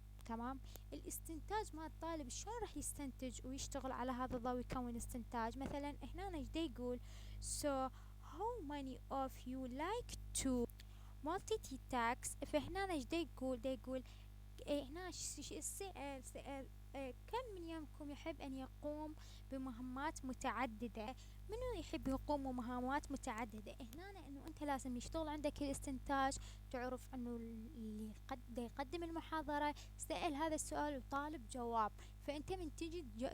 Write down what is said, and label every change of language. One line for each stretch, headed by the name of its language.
Arabic: تمام، الاستنتاج مال الطالب شلون راح يستنتج ويشتغل على هذا الضوء ويكون استنتاج. مثلا هنا ايش دا يقول؟
English: So how many of you like to multitask.
Arabic: فهنا ايش دا يقول؟ دا يقول هنا سأل كم من يومكم يحب أن يقوم بمهمات متعددة؟ منو يحب يقوم بمهمات متعددة؟ هنا إنه أنت لازم يشتغل عندك الاستنتاج، تعرف إنه اللي يقدم المحاضرة سأل هذا السؤال وطالب جواب، فأنت من تجي